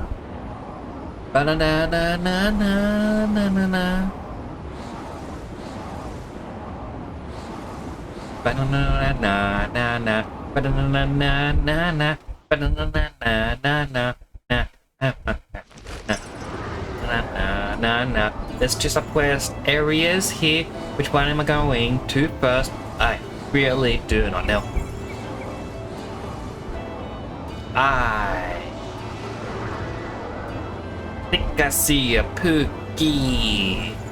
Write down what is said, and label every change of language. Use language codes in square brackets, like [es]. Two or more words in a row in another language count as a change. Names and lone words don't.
[en] Ba na na na na na na na na. Ba na na na na na. Ba na na na na na. Ba na na na na na na. Na. There's two subquest areas here. Which one am I going to first? I really do not know. I think I see a Spooky.